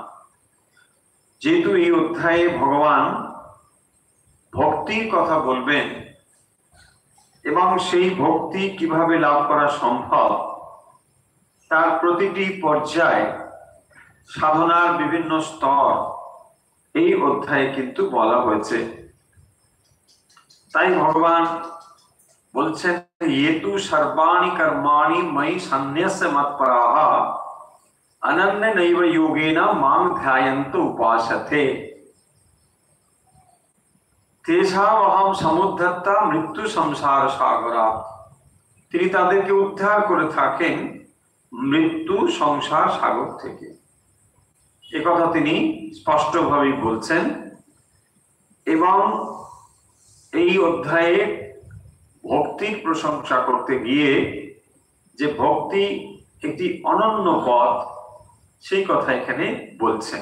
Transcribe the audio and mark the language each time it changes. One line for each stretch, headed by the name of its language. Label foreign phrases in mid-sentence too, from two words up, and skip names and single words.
Bangla: যেহেতু এই অধ্যায়ে ভগবান ভক্তির কথা বলবেন এবং সেই ভক্তি কিভাবে লাভ করা সম্ভব তার প্রতিটি পর্যায়ে সাধনার বিভিন্ন স্তর এই অধ্যায়ে কিন্তু বলা হয়েছে। তাই ভগবান বলছেন
Sanskrit: येतु सर्वाणि कर्माणि मयि सन्न्यस्य मत्पराः अनन्यनैव योगेन मां ध्यायन्त उपासते तेषामहं समुद्धर्ता मृत्यु संसार सागरात्।
Bangla: তিনি তাদেরকে উদ্ধার করে থাকেন মৃত্যু সংসার সাগর থেকে। এ কথা তিনি স্পষ্টভাবে বলছেন। এবং এই অধ্যায়ে ভক্তির প্রশংসা করতে গিয়ে যে ভক্তি একটি অনন্য পথ সেই কথা এখানে বলছেন।